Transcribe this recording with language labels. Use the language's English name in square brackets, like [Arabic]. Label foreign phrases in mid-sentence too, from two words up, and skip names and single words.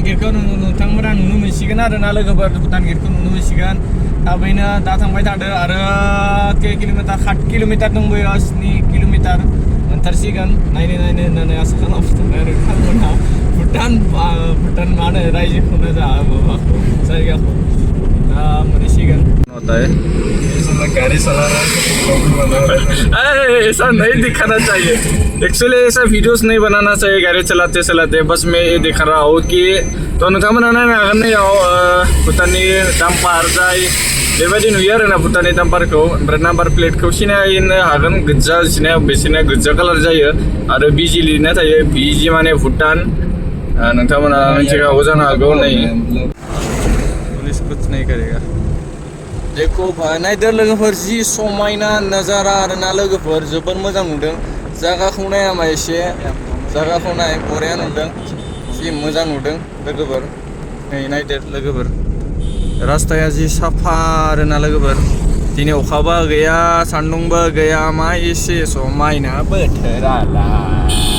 [Bodo] गेटखौ नोंथांमोना नुनो मोनसिगोन आरोना लोगोफोर भुटान गेटखौ नुनो मोनसिगोन थाबैनो दा थांबाय थादो आरो के किल'मिटार 7 किल'मिटार दंबायो 7 किल'मिटार मोनथारसिगोन नायनो होननानै आसा खालामदों आरो नोंथांमोनहा भुटान मा होनो रायजोखौनो जा माबाखौ जायगाखौ दा मोनहैसिगोन [Hindi] गाड़ी चला रहा है ऐसा नहीं दिखाना चाहिए एक्चुअली ऐसा वीडियोस नहीं बनाना चाहिए गाड़ी चलाते चलाते बस मैं ये दिखा रहा हूँ [Bodo] कि तो नोंथांमोना नायनो हागोन नैयाव भुटाननि डाम्पार जाय बेबायदि नुयो आरोना भुटाननि डाम्पारखौ ओमफ्राय नाम्बार प्लेटखौ सिनायनो हागोन गोजा बिसिना गोजा कालार जायो आरो बिजि लिरनाय थायो बिजि माने भुटान नोंथांमोना मिथिखागौ जानो हागौ नै [Hindi] पुलिस कुछ नहीं करेगा देखो भाई [Bodo] नायदो लोगोफोर जि समायना नजारा आरोना लोगोफोर जोबोर मोजां नुदों जायगाखौ नाया मा एसे जायगाखौ नाय बरिया नुदों जि मोजां नुदों लोगोफोर नै नायदो लोगोफोर रास्ताया जि साफा आरोना लोगोफोर दिनै अखाबो गैया सान्दुंबो गैया मा एसे समायना बोथोरालाय